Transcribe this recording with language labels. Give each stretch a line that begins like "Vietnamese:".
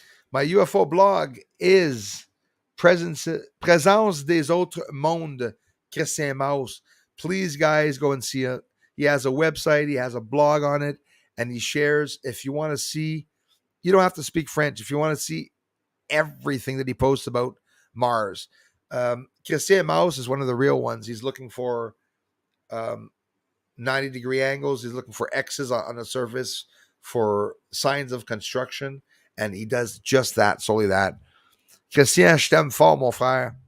English: My UFO blog is Présence des autres mondes, Christian Maus. Please, guys, go and see it. He has a website. He has a blog on it. And he shares, if you want to see, you don't have to speak French. If you want to see everything that he posts about Mars, Christian Maus is one of the real ones. He's looking for 90-degree angles. He's looking for X's on the surface for signs of construction. And he does just that, solely that.
French: Christian, je t'aime fort, mon frère.